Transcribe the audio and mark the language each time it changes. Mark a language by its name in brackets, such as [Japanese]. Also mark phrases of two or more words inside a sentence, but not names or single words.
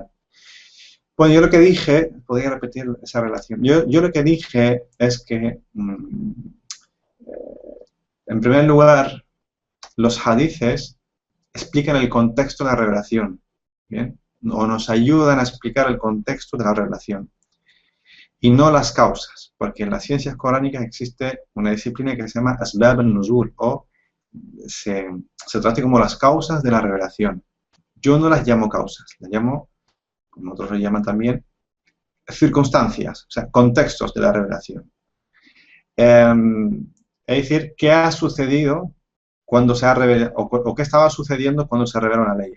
[Spanish] Bueno, yo lo que dije, podría repetir esa relación, yo lo que dije es que, en primer lugar, los hadices explican el contexto de la revelación, ¿bien? O nos ayudan a explicar el contexto de la revelación, y no las causas, porque en las ciencias coránicas existe una disciplina que se llama [Arabic] أسباب النزول, [Spanish] o se trata como las causas de la revelación. Yo no las llamo causas, las llamo, como otros lo llaman también, circunstancias, o sea, contextos de la revelación. Es decir, ¿qué ha sucedido cuando se ha revelado, o qué estaba sucediendo cuando se reveló una ley?